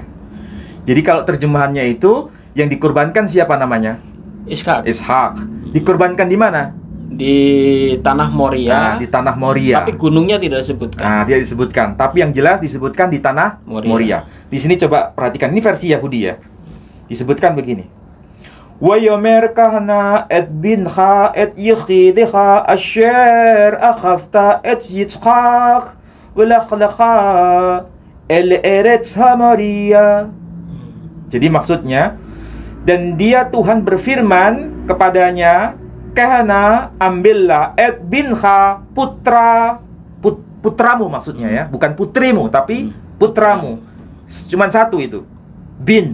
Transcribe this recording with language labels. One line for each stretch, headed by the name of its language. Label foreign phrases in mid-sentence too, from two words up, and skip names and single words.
Indonesian: Jadi kalau terjemahannya itu yang dikorbankan siapa namanya? Ishak. Ishak. Dikorbankan di mana? Di tanah Moria. Nah, di tanah Moria. Tapi gunungnya tidak disebutkan. Nah, tidak disebutkan. Tapi yang jelas disebutkan di tanah Moria. Di sini coba perhatikan. Ini versi Yahudi ya. Disebutkan begini.
Hebrew: ויאמר קח נא את בנך את יחידך אשר אהבת את יצחק ולך לך אל ארץ מוריה.
Indonesian: Jadi maksudnya, dan dia Tuhan berfirman kepadanya, kahana ambillah
Hebrew: את בנך
Indonesian: putramu maksudnya ya, bukan putrimu tapi putramu. Cuman satu itu, bin.